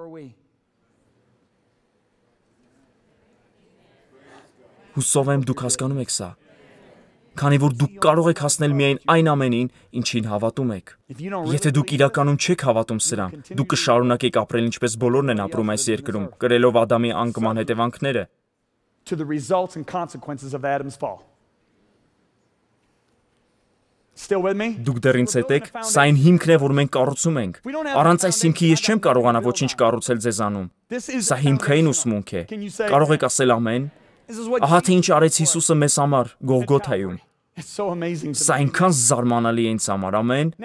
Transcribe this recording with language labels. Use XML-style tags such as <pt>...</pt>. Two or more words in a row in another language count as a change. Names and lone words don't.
<hy>Հուսով եմ դուք հասկանում եք սա, քանի որ դուք կարող եք հասնել միայն այն ամենին, ինչին հավատում եք։ Եթե դուք իրականում չեք հավատում սրան, դուք կշարունակեք ապրել ինչպես բոլորն են ապրում այս երկրում, կրելով Ադամի անկման հետևանքները։</hy> <en>To the results and consequences of Adam's fall. Still with me?</en> <hy>Դուք դեռ ինձ հետ եք, սա այն հիմքն է, որ մենք կառուցում ենք։ Առանց այս հիմքի ես չեմ կարողանա ոչինչ կառուցել ձեզանում։ Սա հիմքային ուսմունք է։ Կարող եք ասել ամեն։ Ահա թե ինչ արեց Հիսուսը մեզ համար Գողգոթայում։ Սա այնքան զարմանալի է ինձ համար, ամեն։</hy>